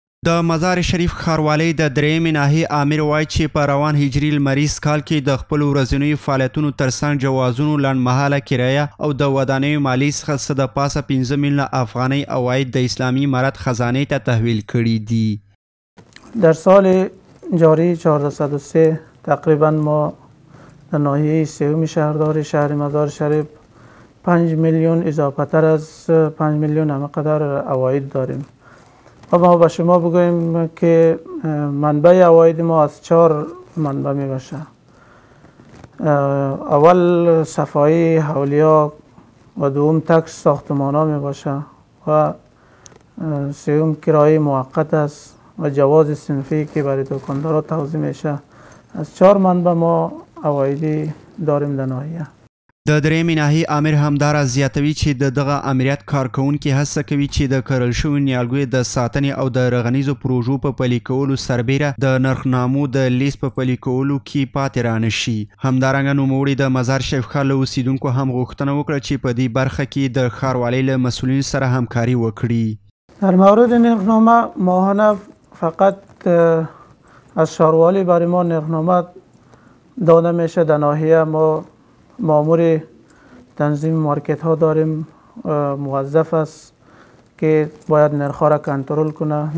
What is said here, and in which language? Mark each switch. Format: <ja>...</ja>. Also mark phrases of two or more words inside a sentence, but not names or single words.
<ps>د مزار شریف ښاروالۍ د درېیمې ناحیې امیر وایي چې په روان هجري لمریز کال کې د خپلو ورځنیو فعالیتونو ترڅنګ جوازونو لنډمهاله کرایه او د ودانیو مالیې څخه څه د پاسه 15 میلیونه افغانۍ عواید د اسلامي امارت خزانې ته تحویل کړي دي.</ps> <fa>در سال جاری 1403 تقریبا ما در ناحیه سوم شهرداری شهر مزار شریف 5 میلیون اضافه تر از 5 میلیون همقدر عواید داریم. ما به شما بگوییم که منبع عواید ما از 4 منبع می باشه. اول صفایی حولیا و دوم تکس ساختمان ها می باشه و سوم کرایه موقت است و جواز صنفی که برای دکاندارا توزیع میشه. از 4 منبع ما عوایدی داریم در ناحیه.</fa> <ps>د درېیمې ناحیې امیر همداراز زیاتوي چې د دغه امریت کارکوونکي هڅه کوي چې د کرل شویو نیالګیو د ساتنې او د رغنیزو پروژو په پلي کولو سربیره د نرخنامو د لیست په پلي کولو کې پاتې رانشي. همدارنګه نوموړي د مزار شریف ښار له اوسیدونکو هم غوښتنه وکړه چې په دې برخه کې د ښاروالۍ له مسؤلینو سره همکاري وکړي.</ps> <fa>در مورد نرخنامه ماهانه فقط از ښاروالۍ برای ما نرخنامه داده میشه. در ناحیه ما مامور تنظیم مارکت ها داریم، موظف است که باید نرخ ها را کنترل کنه.</fa>